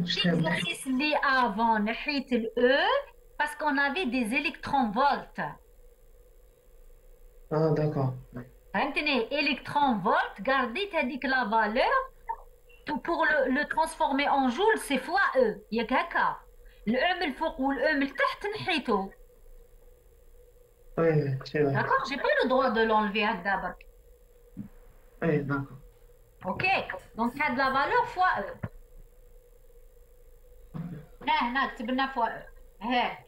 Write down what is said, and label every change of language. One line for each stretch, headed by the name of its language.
French: L'exercice اللي avant
Arabic: نحيت ال
French: E parce qu'on avait des électronvolts. Ah d'accord.
Arabic: فهمتني
French: électron-volt, gardez هذيك la valeur pour le transformer en joule, c'est fois E.
Arabic: ياك هكا. الE من الفوق والE من التحت نحيتو.
French: Oui, c'est vrai. D'accord, j'ai pas le droit de l'enlever
Arabic: هكذا برك.
French: Oui, d'accord. Ok, donc هاد la valeur fois E.
Arabic: هنا كتبنا fois E.